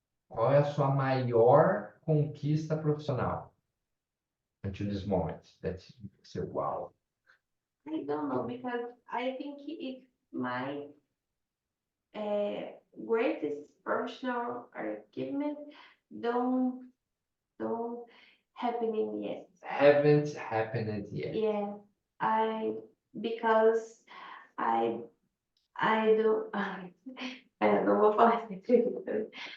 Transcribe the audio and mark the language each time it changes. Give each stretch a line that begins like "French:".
Portuguese: Qual é a sua maior conquista profissional
English: until this moment? That you say, wow. I don't know because I think it's my greatest professional achievement don't happening yet. Haven't happened yet. Yeah, because I I don't
Portuguese: eu não vou falar essa entrevista.